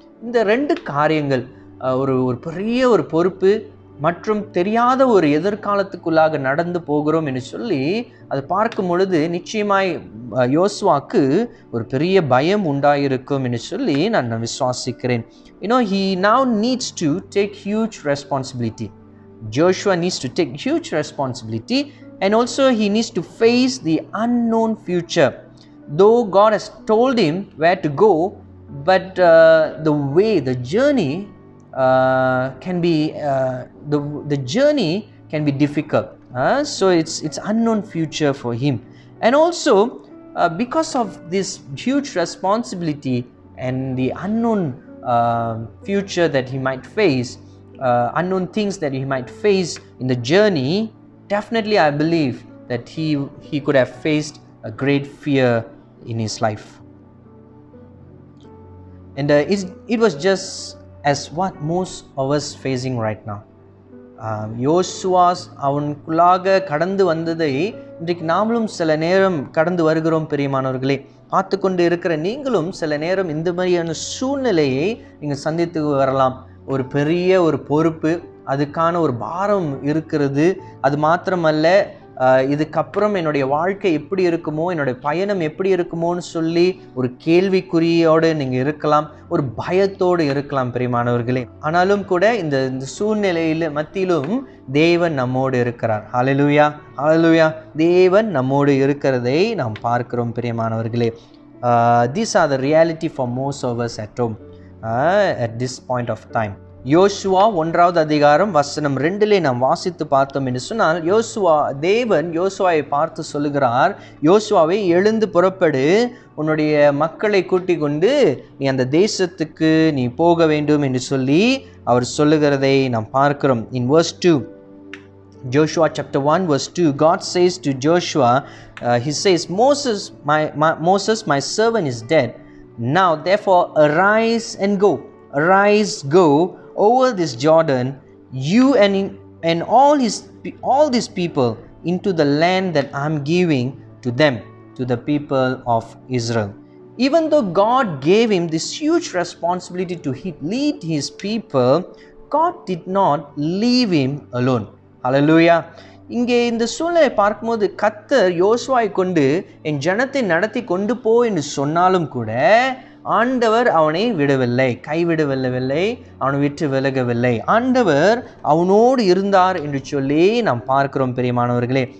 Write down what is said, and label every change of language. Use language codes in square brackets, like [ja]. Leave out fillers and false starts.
[ta] இந்த 2 காரியங்கள், ஒரு பெரிய ஒரு பொறுப்பு மற்றும் தெரியாத ஒரு எதிர்காலத்துக்குள்ளாக நடந்து போகிறோம் என்று சொல்லி அது பார்க்கும் பொழுது நிச்சயமாய் யோசுவாக்கு ஒரு பெரிய பயம் உண்டாயிருக்கும் என்று சொல்லி நான் விசுவாசிக்கிறேன். [en] he now needs to take huge responsibility. Joshua needs to take huge responsibility, and also he needs to face the unknown future. Though God has told him where to go, but the journey can be the journey can be difficult. So it's unknown future for him, and also because of this huge responsibility and the unknown future that he might face, unknown things that he might face in the journey, definitely I believe that he could have faced a great fear in his life. And it was just as what most of us facing right now. [ta] யோசுவா அவனுக்குள்ளாக கடந்து வந்ததை இன்றைக்கு நாமளும் சில நேரம் கடந்து வருகிறோம். பிரியமானவர்களே, பார்த்து கொண்டு இருக்கிற நீங்களும் சில நேரம் இந்த மாதிரியான சூழ்நிலையை நீங்கள் சந்தித்து வரலாம். ஒரு பெரிய ஒரு பொறுப்பு, அதுக்கான ஒரு பாரம் இருக்கிறது. அது மாத்திரமல்ல, இதுக்கப்புறம் என்னுடைய வாழ்க்கை எப்படி இருக்குமோ, என்னுடைய பயணம் எப்படி இருக்குமோன்னு சொல்லி ஒரு கேள்விக்குறியோடு நீங்கள் இருக்கலாம், ஒரு பயத்தோடு இருக்கலாம் பிரியமானவர்களே. ஆனாலும் கூட இந்த சூழ்நிலையில் மத்தியிலும் தேவன் நம்மோடு இருக்கிறார். ஹல்லேலூயா, ஹல்லேலூயா. தேவன் நம்மோடு இருக்கிறதை நாம் பார்க்கிறோம் பிரியமானவர்களே. [en] These are the reality for most of us at home at this point of time. [ta] யோசுவா 1வது அதிகாரம் வசனம் 2 நாம் வாசித்து பார்த்தோம் என்று சொன்னால், தேவன் யோசுவாவை பார்த்து சொல்லுகிறார், யோசுவாவை எழுந்து புறப்படு, உன்னுடைய மக்களை கூட்டிக் கொண்டு நீ அந்த தேசத்துக்கு நீ போக வேண்டும் என்று சொல்லி அவர் சொல்லுகிறதை நாம் பார்க்கிறோம். [en] In verse 2, Joshua chapter 1 verse 2, God says to Joshua, he says, Moses my servant is dead. Now therefore arise and go. Arise, go over this Jordan, you and all these people, into the land that I am giving to them, to the people of Israel. Even though God gave him this huge responsibility to lead his people, God did not leave him alone. Hallelujah. [ta] இங்கே இந்த சூழ்நிலை பார்க்கும்போது கர்த்தர் யோசுவாவை கொண்டு என் ஜனத்தை நடத்தி கொண்டு போ என்று சொன்னாலும் கூட ஆண்டவர் அவனை விடவில்லை, கைவிடவில்லை, அவனை விட்டு விலகவில்லை. ஆண்டவர் அவனோடு இருந்தார் என்று சொல்லி நாம் பார்க்கிறோம் பிரியமானவர்களே.